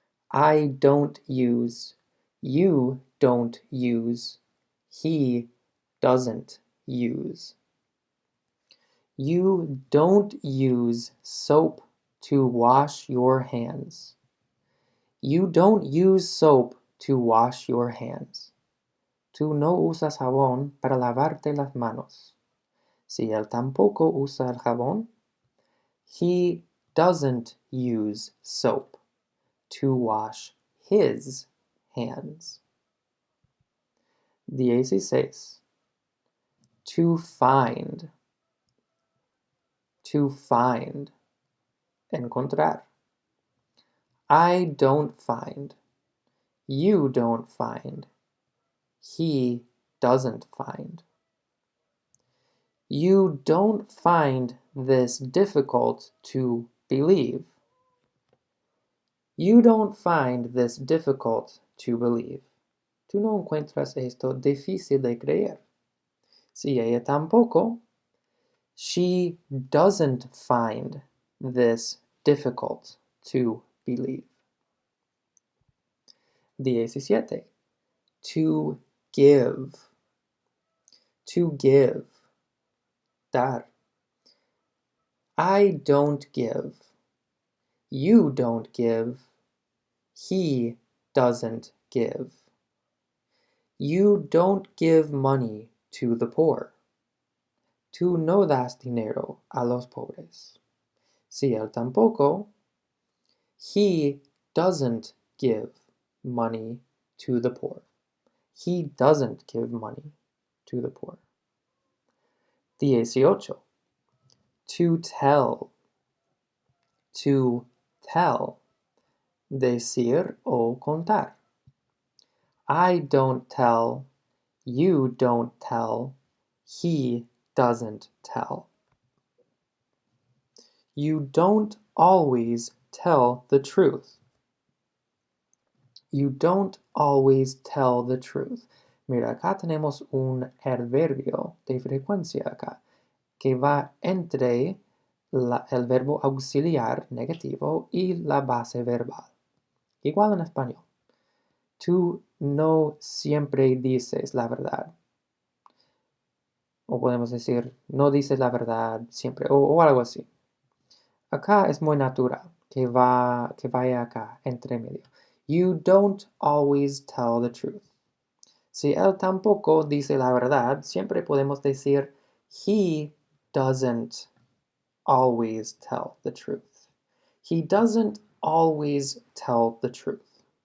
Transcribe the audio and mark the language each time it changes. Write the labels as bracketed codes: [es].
[en] I don't use. You don't use. He doesn't use. You don't use soap to wash your hands. You don't use soap to wash your hands. [es] Tú no usas jabón para lavarte las manos. Si él tampoco usa el jabón, [en] he doesn't use soap to wash his hands. 16. To find. To find. Encontrar. I don't find. You don't find. He doesn't find. You don't find this difficult to believe. You don't find this difficult to believe. [es] Tú no encuentras esto difícil de creer. Si ella tampoco, [en] she doesn't find this difficult to believe. 17. To give. To give. Dar. I don't give. You don't give. He doesn't give. You don't give money to the poor. [es] Tú no das dinero a los pobres. Si él tampoco, [en] he doesn't give money to the poor. He doesn't give money to the poor. 18. To tell. To tell. [es] Decir o contar. [en] I don't tell. You don't tell. He doesn't tell. You don't always tell the truth. You don't always tell the truth. [es] Mira, acá tenemos un adverbio de frecuencia acá, que va entre el verbo auxiliar negativo y la base verbal. Igual en español. Tú no siempre dices la verdad. O podemos decir, no dices la verdad siempre, o algo así. Acá es muy natural que vaya acá, entre medio. [en] You don't always tell the truth. [es] Si él tampoco dice la verdad, siempre podemos decir, [en] he doesn't always tell the truth. He doesn't always tell the truth.